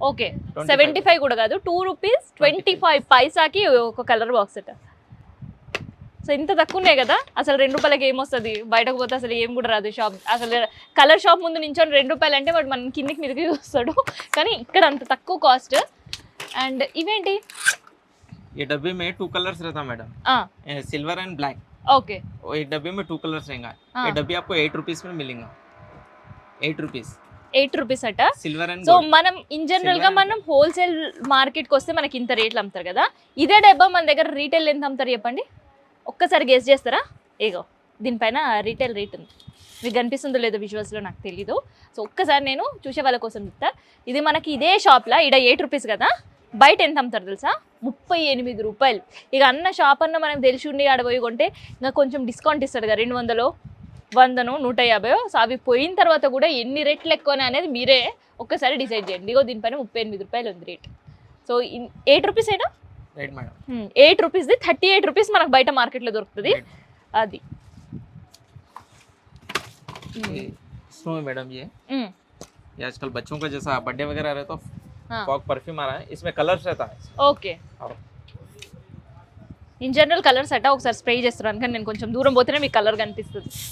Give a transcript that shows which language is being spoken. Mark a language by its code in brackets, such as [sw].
[te] Okay 75 కూడా కాదు, 2 rupees 25 పైసాకి ఒక కలర్ బాక్స్ అట. సో ఇంత తక్కువ ఉన్నాయి కదా, అసలు 2 రూపాయలకి ఏమొస్తుంది? బయటకు పోతే అసలు ఏం కూడా రాదు. షాప్ అసలు కలర్ షాప్ ముందు నించొని 2 రూపాయలు అంటే వాడు మన కిందికి మీదకి చూస్తాడు, కానీ ఇక్కడ అంత తక్కువ కాస్ట్. అండ్ ఇవేంటి? [hi] ये डब्बे में 2 कलर्स रहता madam, silver and black. [te] Okay [hi] और एक डब्बे में 2 कलर्स रहेगा। ये डब्बे आपको 8 रुपीस में मिलेगा। 8 रुपीस [te] 8 రూపీస్ అట. [hi] सिल्वर एंड [te] సో మనం ఇన్ జనరల్ గా మనం హోల్సేల్ మార్కెట్కి వస్తే మనకి ఇంత రేట్లు అమ్ముతారు కదా, ఇదే డబ్బా మన దగ్గర రీటైల్ ఎంత అమ్ముతారు చెప్పండి? ఒక్కసారి గెస్ చేస్తారా? ఏగో దీనిపైన రీటైల్ రేట్ ఉంది, మీకు కనిపిస్తుందో లేదో విజువల్స్లో నాకు తెలీదు. సో ఒక్కసారి నేను చూసే వాళ్ళ కోసం చెప్తా. ఇది మనకి ఇదే షాప్లో ఇక్కడ 8 రూపీస్ కదా, బయట ఎంత అమ్ముతారు తెలుసా? 38 రూపాయలు. ఇక అన్న షాప్ అన్న మనకు తెలిసి ఉండి ఆడపోయి కొంటే ఇంకా కొంచెం డిస్కౌంట్ ఇస్తాడు కదా, 200, 100, 150. సో అవి పోయిన తర్వాత కూడా ఎన్ని రేట్లు ఎక్కువనే అనేది మీరే ఒక్కసారి డిసైడ్ చేయండి. ఇగో దీనిపైన 38 రూపాయలు ఉంది రేట్. సో 8 రూపీస్ అయినా [hi] राइट मैडम। [te] 8 రూపీస్ది 38 రూపీస్ మనకు బయట మార్కెట్లో దొరుకుతుంది. అది [hi] स्नो है मैडम। ये మ్మ్. आजकल बच्चों का जैसा बर्थडे वगैरह रहे तो हाँ। फॉग परफ्यूम आ रहा है, इसमें कलर्स रहता है। [te] ఓకే ఇన్ జనరల్ కలర్స్ అట్ట ఒకసారి స్ప్రే చేస్తున్నాను, కానీ నేను కొంచెం దూరం పోతేనే మీకు కలర్ కనిపిస్తుంది.